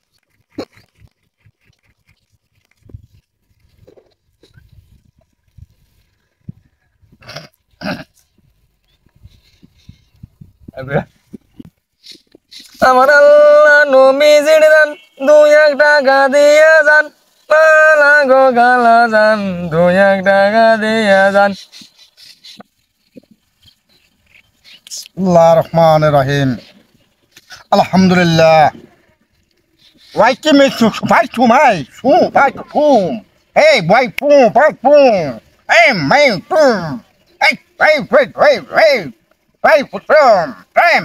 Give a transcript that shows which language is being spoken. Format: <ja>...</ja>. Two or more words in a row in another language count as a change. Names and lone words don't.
<bn>আমার আল্লাহ নবীজির দান 2-1 টাকা দিয়ে যান, পালা গো গালা যান 2-1 টাকা দিয়ে যান।</bn> <ar>بسم الله الرحمن الرحيم. আলহামদুলিল্লাহ।</ar> <pt>Vai que me vai tomar, vai pum. Ei, vai pum, vai pum. Ei, mãe, pum. Ei, vai, vai pum. Pum.</pt>